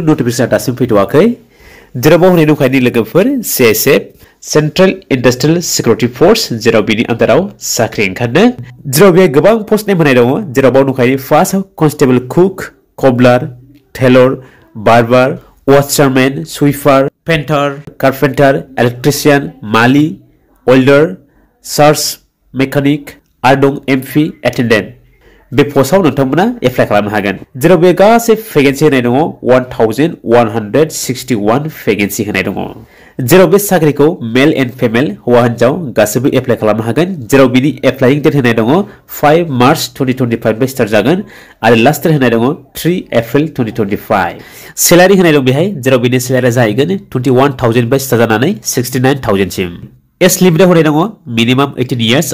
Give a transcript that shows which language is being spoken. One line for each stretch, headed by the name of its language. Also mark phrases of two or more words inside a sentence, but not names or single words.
Bodo: नोटिफिकेशना दासिम फैथ'वाखै जेराव होनाय दंखायो लोगोफोर सीआईएसएफ सेंट्रल इंडस्ट्रियल सिक्योरिटी फोर्स जेराव बिनि अंडराव साख्रि ओंखारनो जेराव बे गोबां
English: post name
Bodo: होनाय दङ जेराव बाव दंखायो
English: first constable cook cobbler tailor barber Watchman, sweeper, painter, carpenter, electrician, mali, welder, search mechanic, ardong MP, attendant.
Bodo: बे पोस्टआव नोंथांमोना एप्लाइ खालामनो हागोन जेराव बे गासै भेकेन्सि होनाय दङ 1161 भेकेन्सि होनाय दङ जेराव बे साख्रिखौ
English: male and female
Bodo: हौवा हिनजाव गासैबो एप्लाइ खालामनो हागोन जेराव बिनि
English: applying date
Bodo: होनाय दङ 5 मार्च 2025 बे स्टार्ट जागोन आरो
English: last date
Bodo: होनाय दङ 3 एप्रिल 2025 सैलारि होनाय दं बेहाय जेराव बिनि सैलारिया जाहैगोन 21000 बे स्टार्ट जानानै 69000 सिम
English: age limit
Bodo: होनाय दङ
English: minimum 18 years